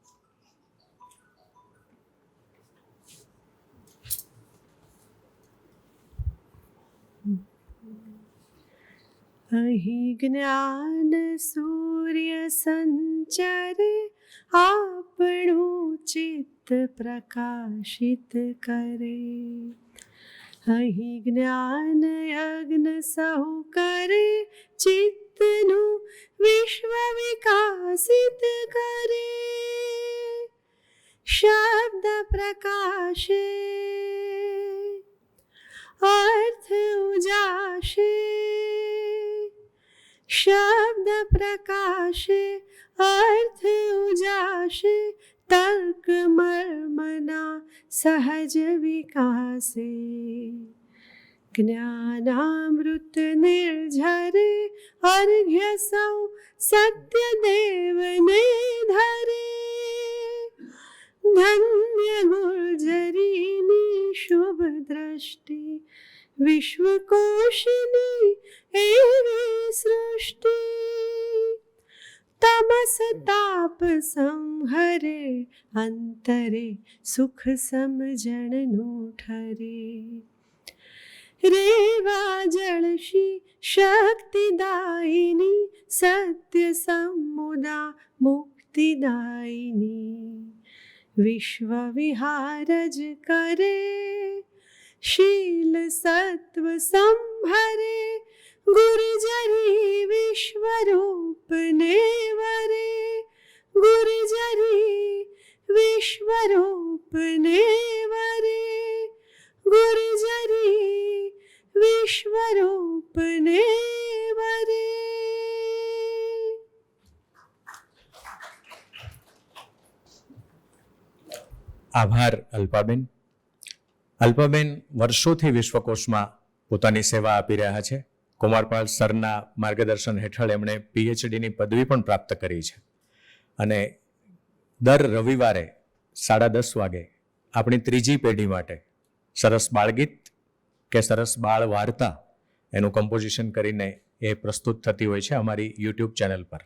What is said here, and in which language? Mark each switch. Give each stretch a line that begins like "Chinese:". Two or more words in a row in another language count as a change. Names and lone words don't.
Gujarati: અહીં જ્ઞાન સૂર્ય સંચરે આપણું ચિત્ત પ્રકાશિત કરે। અહીં જ્ઞાન યજ્ઞ સહુ કરે ચિત્તનું વિશ્વ વિકાસિત કરે। શબ્દ પ્રકાશે અર્થ ઉજાશે, શબ્દ પ્રકાશે અર્થ ઉજાશે, તર્ક મર્મના સહજ વિકાસે। જ્ઞાનામૃત નિર્ઝરે અર્ઘ્ય સૌ સત્ય દેવ ને ધરે। ધન્ય ગુર્જરીની શુભ દૃષ્ટિ વિશ્વકોશિની એવી સૃષ્ટિ। તમસ તાપ સંહરે અંતરે સુખ સમજણનું ઠરે। રેવા જળશી શક્તિદાયિની સત્ય સમુદા મુક્તિદાયિની। વિશ્વ વિહારજ કરે શીલ સત્વ સંભરે। ગુર્જરી વિશ્વ રૂપ ને વરે, ગુર્જરી વિશ્વ રૂપ ને વરે, ગુર્જરી વિશ્વ રૂપ ને વરે। આભાર અલ્પાબેન। અલ્પાબેન વર્ષોથી વિશ્વકોશમાં પોતાની સેવા આપી રહ્યા છે। કુમારપાળ સરના માર્ગદર્શન હેઠળ એમણે પીએચડીની પદવી પણ પ્રાપ્ત કરી છે અને દર રવિવારે 10:30 વાગે આપણી ત્રીજી પેઢી માટે સરસ બાળગીત કે સરસ બાળ વાર્તા એનું કમ્પોઝિશન કરીને એ પ્રસ્તુત થતી હોય છે અમારી યુટ્યુબ ચેનલ પર।